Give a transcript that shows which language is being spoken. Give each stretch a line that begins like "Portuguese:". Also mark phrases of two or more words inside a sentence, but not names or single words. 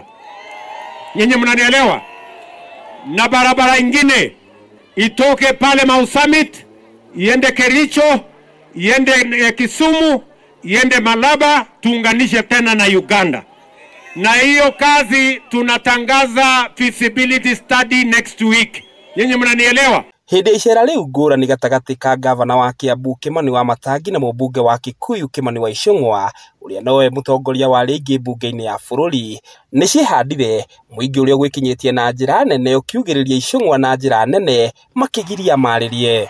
Swahili: Nyinyi mnanielewa? Na barabara ingine itoke pale Mau Summit iende Kericho, iende Kisumu, iende Malaba, tuunganishe tena na Uganda. Na hiyo kazi tunatangaza
English: feasibility study next week.
Swahili: Nyinyi mnanielewa?
Kikuyu: Hĩndĩ icera rĩu ngũrani gatagatĩ ka gavana wa Kiambu Kimani Wamatangi na mũmbunge wa Kikuyu Kimani wa Ichung'wa, ũrĩa nowe mũtongoria wa rĩngĩ mbunge-inĩ ya bũrũri, nĩcihandire mũingĩ ũrĩa gwĩkinyĩtie na njĩra nene ũkiugĩrĩria Ichung'wa na njĩra nene makĩgiria marĩrie.